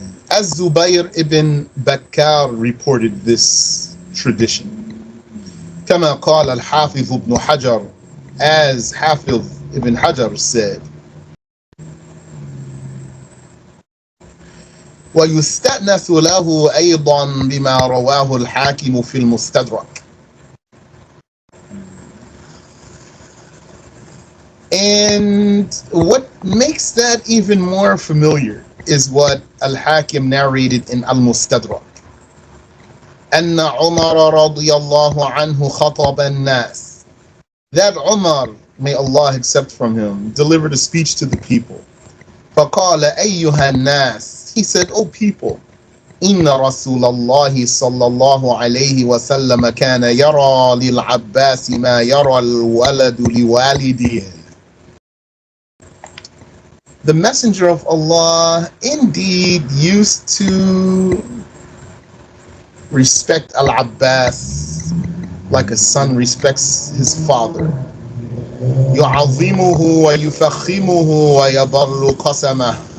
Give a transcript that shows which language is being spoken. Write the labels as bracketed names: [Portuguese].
[English] Az-Zubayr ibn Bakkar reported this tradition. [Arabic] كما قال الحافظ ابن حجر, [English] as Hafiz ibn Hajar said. [Arabic] ويستأنس له أيضا بما رواه الحاكم في المستدرك. [English] And what makes that even more familiar is what Al-Hakim narrated in Al-Mustadrak. [Arabic] أن عمر رضي الله عنه خطب الناس. [English] That Umar, may Allah accept from him, delivered a speech to the people. [Arabic] فقال أيها الناس. [English] He said, O people, [Arabic] إن رسول الله صلى الله عليه وسلم كان يرى للعباس ما يرى الولد لوالده. [English] The Messenger of Allah indeed used to respect Al-Abbas like a son respects his father. [Arabic] يعظمه ويفخمه ويبر قسمه.